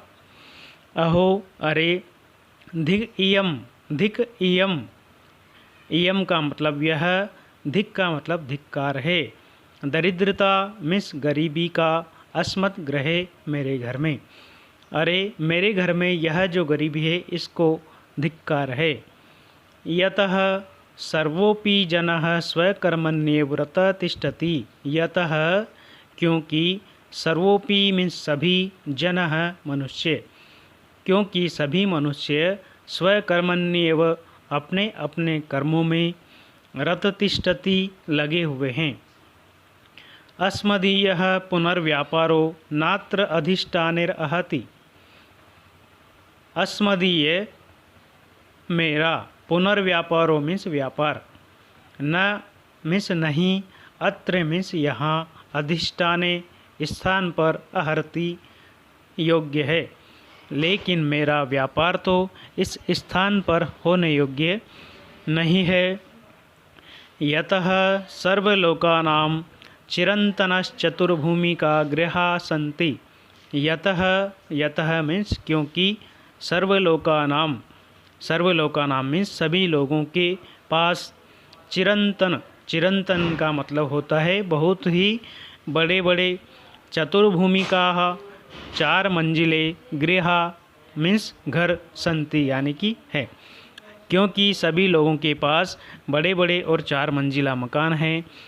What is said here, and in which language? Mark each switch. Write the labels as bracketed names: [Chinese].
[Hindi] अहो अरे, धिक इयम, धिक इयम, इयम का मतलब यह, धिक का मतलब धिक्कार है। दरिद्रता मीन्स गरीबी का, अस्मत् गृहे मेरे घर में, अरे मेरे घर में यह जो गरीबी है इसको धिक्कार है। [Sanskrit] यतः सर्वोपि जनः स्वकर्मण्येव रतः तिष्ठति। [Hindi] यतः क्योंकि, सर्वोपि मीन्स सभी, जनः मनुष्य, क्योंकि सभी मनुष्य स्वकर्मण्येव अपने अपने कर्मों में, रत तिष्ठति लगे हुए हैं। [Sanskrit] अस्मदीयः पुनर्व्यापारो नात्र अधिष्ठानेरहति। [Hindi] अस्मदीय मेरा, पुनर्व्यापारो मीन्स व्यापार, न मीन्स नहीं, अत्र मीन्स यहाँ, अधिष्ठाने स्थान पर, अहर्ति योग्य है, लेकिन मेरा व्यापार तो इस स्थान पर होने योग्य नहीं है। [Sanskrit] यतः सर्वलोकानां चिरंतनश्चतुर्भूमिका गृहा सन्ति। [Hindi] यतः, यतः मीन्स क्योंकि, सर्वलोकानाम, सर्वलोकानाम मीन्स सभी लोगों के पास, चिरंतन, चिरंतन का मतलब होता है बहुत ही बड़े बड़े। चतुर्भूमिकाः, 4 मंजिले। गृह मीन्स घर, संति यानी कि है, क्योंकि सभी लोगों के पास बड़े बड़े और 4 मंजिला मकान हैं।